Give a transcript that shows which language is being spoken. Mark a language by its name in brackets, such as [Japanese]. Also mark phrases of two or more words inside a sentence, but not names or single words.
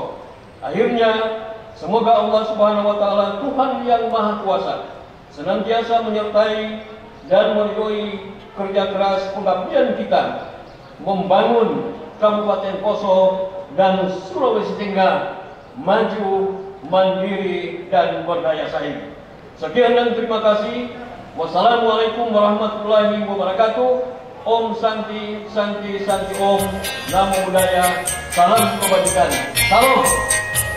[Indonesian] Akhirnya, semoga Allah [Arabic] سبحانه وتعالى, [Indonesian] Tuhan yang Maha Kuasa, senantiasa menyertai dan meridhoi kerja keras pengabdian kita membangun Kabupaten Poso dan Sulawesi Tengah maju, mandiri dan berdaya saing. Sekian dan terima kasih. [Arabic] والسلام عليكم ورحمة الله وبركاته. [Sanskrit] ॐ शान्तिः शान्तिः शान्तिः ॐ. [Pali] Namo Buddhaya. [Indonesian] Salam kebajikan. Salam.